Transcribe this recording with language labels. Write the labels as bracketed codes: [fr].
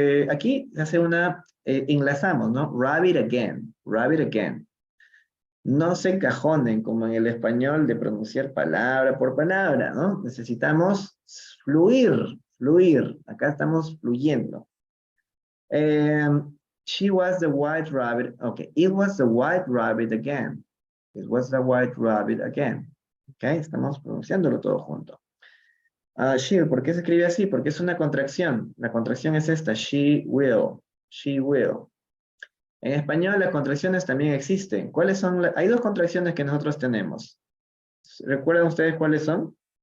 [es] Aquí se hace enlazamos, ¿no? [en] Rabbit again. Rabbit again. [es] No se encajonen como en el español de pronunciar palabra por palabra, ¿no? Necesitamos fluir. Acá estamos fluyendo. [en] She was the white rabbit. Okay, it was the white rabbit again. It was the white rabbit again. [es] Ok, estamos pronunciándolo todo junto. She, ¿por qué se escribe así? Porque es una contracción. La contracción es esta, [en] she will. She will. [es] En español las contracciones también existen. ¿Cuáles son? Hay dos contracciones que nosotros tenemos. ¿Recuerdan ustedes cuáles son?